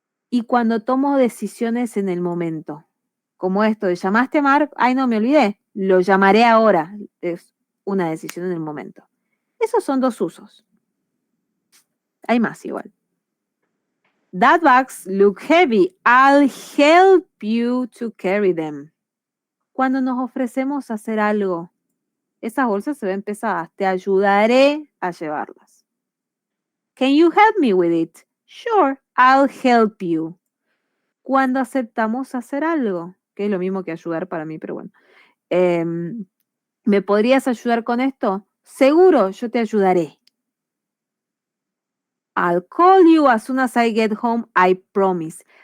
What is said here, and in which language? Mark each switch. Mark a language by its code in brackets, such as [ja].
[es] Y cuando tomo decisiones en el momento, como esto de llamaste a Mark, ay no, me olvidé, lo llamaré ahora, es una decisión en el momento. Esos son dos usos. Hay más igual. [en] That bags look heavy. I'll help you to carry them. [es] Cuando nos ofrecemos a hacer algo, esas bolsas se ven pesadas. Te ayudaré a llevarlas. [en] Can you help me with it? Sure, I'll help you. [es] Cuando aceptamos hacer algo, que es lo mismo que ayudar para mí, pero bueno. ¿Me podrías ayudar con esto? Seguro, yo te ayudaré. [en] I'll call you as soon as I get home, I promise.